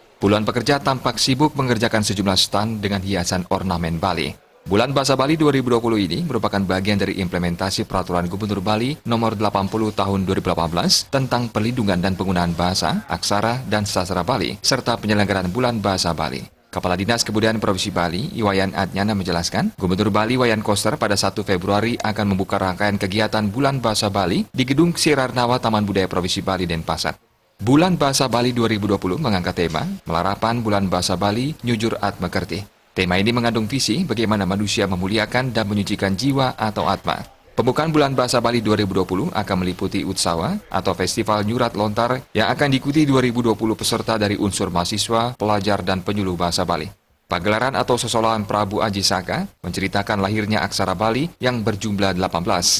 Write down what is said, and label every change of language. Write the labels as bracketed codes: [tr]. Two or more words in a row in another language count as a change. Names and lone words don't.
[id] Puluhan pekerja tampak sibuk mengerjakan sejumlah stand dengan hiasan ornamen Bali. Bulan Bahasa Bali 2020 ini merupakan bagian dari implementasi Peraturan Gubernur Bali Nomor 80 Tahun 2018 tentang perlindungan dan penggunaan bahasa, aksara, dan sastra Bali, serta penyelenggaraan Bulan Bahasa Bali. Kepala Dinas Kebudayaan Provinsi Bali, Iwayan Adnyana menjelaskan, Gubernur Bali Wayan Koster pada 1 Februari akan membuka rangkaian kegiatan Bulan Bahasa Bali di Gedung Sirarnawa Taman Budaya Provinsi Bali Denpasar. Bulan Bahasa Bali 2020 mengangkat tema Melarapan Bulan Bahasa Bali Nyujur Atmakerti. Tema ini mengandung visi bagaimana manusia memuliakan dan menyucikan jiwa atau atma. Pembukaan Bulan Bahasa Bali 2020 akan meliputi Utsawa atau Festival Nyurat Lontar yang akan diikuti 2020 peserta dari unsur mahasiswa, pelajar, dan penyuluh bahasa Bali. Pagelaran atau sosolohan Prabu Aji Saka menceritakan lahirnya aksara Bali yang berjumlah 18.